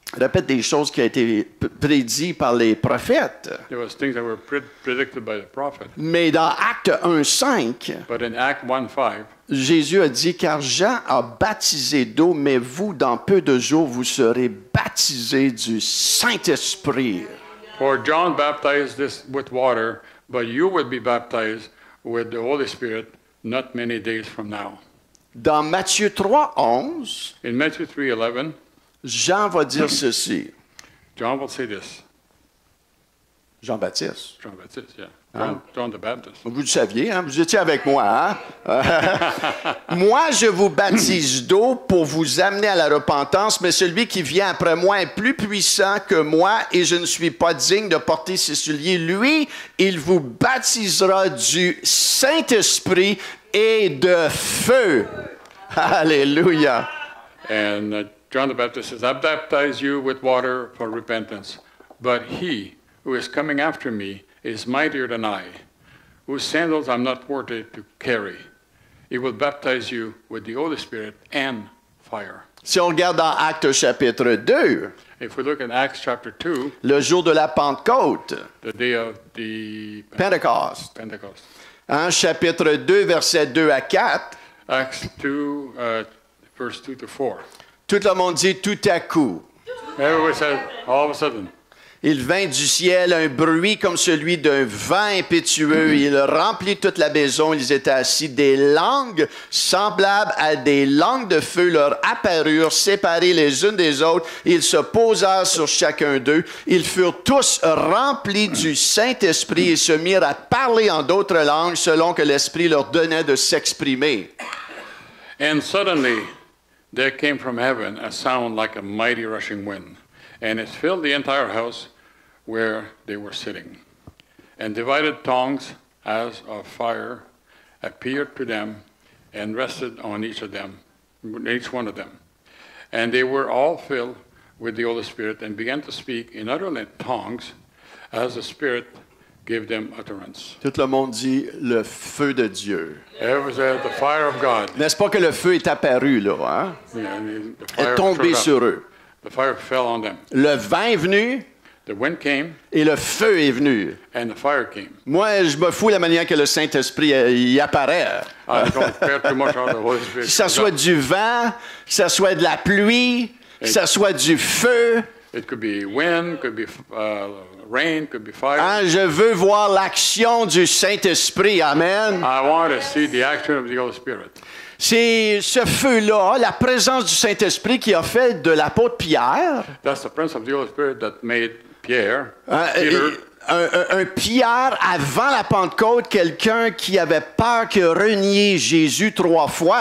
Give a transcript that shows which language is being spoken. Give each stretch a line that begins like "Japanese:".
French: Répète des choses qui ont été prédites par les prophètes.
English: There was things that were predicted by the prophet.
French: Mais dans Acte 1:5,
English: But in Act 1:5,
French: Jésus a dit, car Jean a baptisé d'eau, mais vous, dans peu de jours, vous serez baptisés du Saint-Esprit.
English: for John baptized this with water, but you will be baptized with the Holy Spirit not many days from now.
French: Dans Matthieu 3:11,
English: In Matthew 3:11,
French: Jean va dire ceci.
English: John will say this.
French: Jean-Baptiste.
English: John Baptist, yeah. Ah. John the Baptist.
French: Vous le saviez, hein? Vous étiez avec moi. Hein? Moi, je vous baptise d'eau pour vous amener à la repentance, mais celui qui vient après moi est plus puissant que moi et je ne suis pas digne de porter ses souliers. Lui, il vous baptisera du Saint-Esprit et de feu. Alléluia.
English: And John the Baptist says, I baptize you with water for repentance, but he who is coming after me is mightier than I, whose sandals I'm not worthy to carry. He will baptize you with the Holy Spirit and fire.
French: Si on regarde dans Actes chapitre 2,
English: If we look at Acts chapter 2,
French: le jour de la Pentecôte,
English: the day of the Pentecost, Pentecost,
French: hein, chapitre 2, versets 2 à 4,
English: Acts 2, verse 2 to 4.
French: Tout le monde dit tout à coup.
English: Everybody said, all of a sudden.
French: Il vint du ciel un bruit comme celui d'un vent impétueux. Il remplit toute la maison. Ils étaient assis. Des langues semblables à des langues de feu leur apparurent, séparées les unes des autres. Ils se posèrent sur chacun d'eux. Ils furent tous remplis du Saint-Esprit et se mirent à parler en d'autres langues selon que l'Esprit leur donnait de s'exprimer.
English: And suddenly there came from heaven a sound like a mighty rushing wind, and it filled the entire house where they were sitting. And divided tongues as of fire appeared to them and rested on each one of them. And they were all filled with the Holy Spirit and began to speak in other tongues as the Spirit gave them utterance.
French: Tout le monde dit le feu de Dieu.
English: Everybody said, the fire of God.
French: N'est-ce pas que le feu est apparu, là, hein?
English: Yeah, the
French: Est
English: fire
French: tombé
English: showed up.
French: sur eux.
English: The fire fell on them.
French: Le vent est venu
English: The wind came
French: et le feu est venu.
English: and the fire came.
French: Moi, je me fous de la manière que le Saint-Esprit y apparaît.
English: I don't care too much how the Holy Spirit
French: Que ça
English: shows
French: soit
English: up.
French: du vent, que ça soit de la pluie, que ça soit du feu.
English: It could be wind, could be rain, could be fire.
French: Hein, je veux voir l'action du Saint-Esprit.
English: Amen. I want to see the action of the Holy Spirit.
French: C'est ce feu-là, la présence du Saint-Esprit qui a fait de l'apôtre Pierre
English: That's the presence of the Holy Spirit that made Pierre,
French: hein,
English: Peter,
French: un Pierre avant la Pentecôte, quelqu'un qui avait peur que renier Jésus 3 fois.